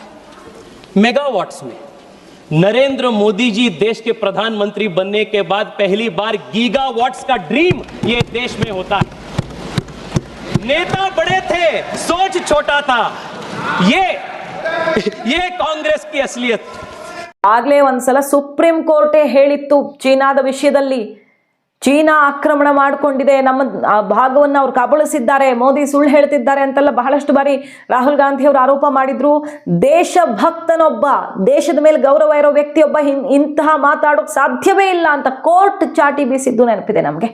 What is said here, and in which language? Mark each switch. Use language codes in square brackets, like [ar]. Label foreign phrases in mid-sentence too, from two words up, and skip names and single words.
[hi] मेगावाट्स में नरेंद्र मोदी जी देश के प्रधानमंत्री बनने के बाद पहली बार गीगावाट्स का ड्रीम ये देश में होता है। नेता बड़े थे, सोच छोटा था। ये कांग्रेस की असलियत। [kn] ಆಗಲೇ ಒಂದ್ಸಲ ಸುಪ್ರೀಂ ಕೋರ್ಟೇ ಹೇಳಿತ್ತು ಚೀನಾದ ವಿಷಯದಲ್ಲಿ ಚೀನಾ ಆಕ್ರಮಣ ಮಾಡಿಕೊಂಡಿದೆ, ನಮ್ಮ ಭಾಗವನ್ನು ಅವ್ರು ಕಬಳಿಸಿದ್ದಾರೆ, ಮೋದಿ ಸುಳ್ಳು ಹೇಳ್ತಿದ್ದಾರೆ ಅಂತೆಲ್ಲ ಬಹಳಷ್ಟು ಬಾರಿ ರಾಹುಲ್ ಗಾಂಧಿ ಅವರು ಆರೋಪ ಮಾಡಿದ್ರು. ದೇಶಭಕ್ತನೊಬ್ಬ, ದೇಶದ ಮೇಲೆ ಗೌರವ ಇರೋ ವ್ಯಕ್ತಿಯೊಬ್ಬ ಇಂತಹ ಮಾತಾಡೋಕೆ ಸಾಧ್ಯವೇ ಇಲ್ಲ ಅಂತ ಕೋರ್ಟ್ ಚಾಟಿ ಬೀಸಿದ್ದು ನೆನಪಿದೆ ನಮಗೆ.